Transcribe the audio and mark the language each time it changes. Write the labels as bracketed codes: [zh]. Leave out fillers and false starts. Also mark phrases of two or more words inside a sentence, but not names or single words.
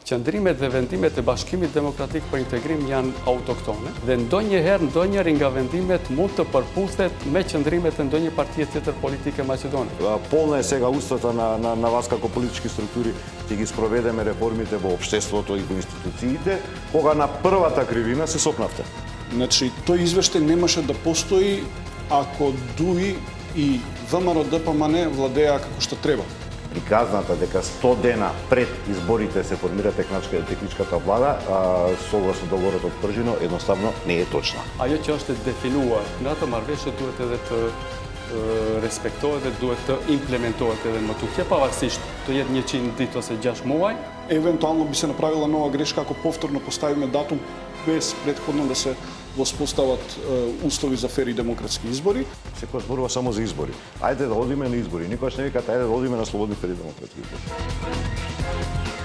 [sq] Qëndrimet dhe vendimet e Bashkimit Demokratik për Integrim janë autoktone dhe ndonjëherë nga vendimet mund të përputhet me qëndrimet e ndonjë partije tjetër politike Македони. [mk] Полна е сега устата на вас како политички структури ќе ги спроведеме реформите во општеството и во институциите, кога на првата кривина се сопнавте. Значи, тој извештај немаше да постои ако ДУИ и ВМРО ДПМН владеа како што треба. Приказната дека 100 дена пред изборите се формира техничката влада, согласно договорот од Пржино, едноставно не е точна. [sq] Ajo që është definuar në atë marrëveshje duhet edhe të respektohet dhe duhet të implementohet edhe më tutje, pavarësisht të jetë 100 ditë ose 6 muaj. [mk] Евентуално би се направила нова грешка ако повторно поставиме датум без претходно да се воспостават услови за фери демократски избори. Секој зборува само за избори. Ајде да одиме на избори. Никогаш не викате ајде да одиме на слободни фери демократски избори.